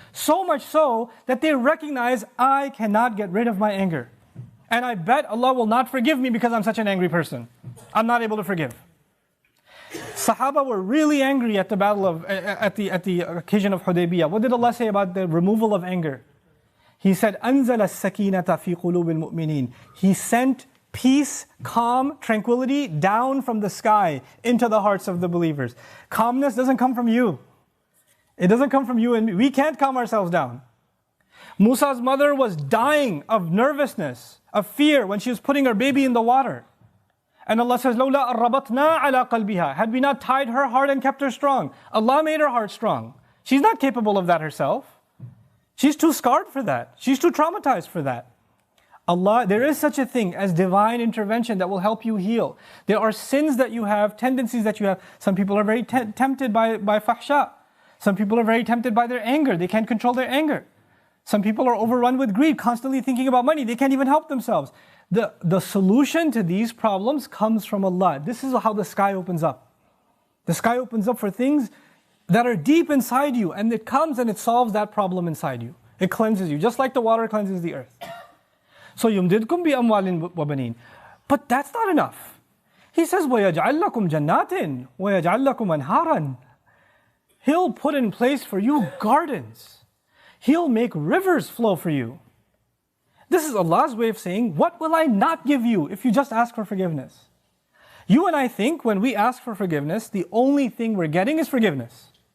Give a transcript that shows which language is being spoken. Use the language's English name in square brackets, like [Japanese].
[English] So much so that they recognize, I cannot get rid of my anger. And I bet Allah will not forgive me because I'm such an angry person. I'm not able to forgive. Sahaba were really angry at the battle of, at the occasion of Hudaybiyah. What did Allah say about the removal of anger? He said, [Arabic] أَنزَلَ السَّكِينَةَ فِي قُلُوبِ الْمُؤْمِنِينَ. [English] He sent peace, calm, tranquility down from the sky into the hearts of the believers. Calmness doesn't come from you. It doesn't come from you and me. We can't calm ourselves down. Musa's mother was dying of nervousness, of fear when she was putting her baby in the water. And Allah says, [Arabic] لَوْلَا أَرَّبَطْنَا عَلَىٰ قَلْبِهَا. [English] Had we not tied her heart and kept her strong. Allah made her heart strong. She's not capable of that herself. She's too scarred for that. She's too traumatized for that. Allah, there is such a thing as divine intervention that will help you heal. There are sins that you have, tendencies that you have. Some people are very tempted by fahsha. Some people are very tempted by their anger. They can't control their anger. Some people are overrun with greed, constantly thinking about money. They can't even help themselves. The solution to these problems comes from Allah. This is how the sky opens up. The sky opens up for things that are deep inside you, and it comes and it solves that problem inside you. It cleanses you, just like the water cleanses the earth. [Arabic] So يُمْدِدْكُمْ بِأَمْوَالٍ وَبَنِينَ. [English] But that's not enough. He says, [Arabic] وَيَجْعَلْ لَكُمْ جَنَّاتٍ وَيَجْعَلْ لَكُمْ أَنْهَارًا. [English] He'll put in place for you gardens. He'll make rivers flow for you. This is Allah's way of saying, what will I not give you if you just ask for forgiveness? You and I think when we ask for forgiveness, the only thing we're getting is forgiveness.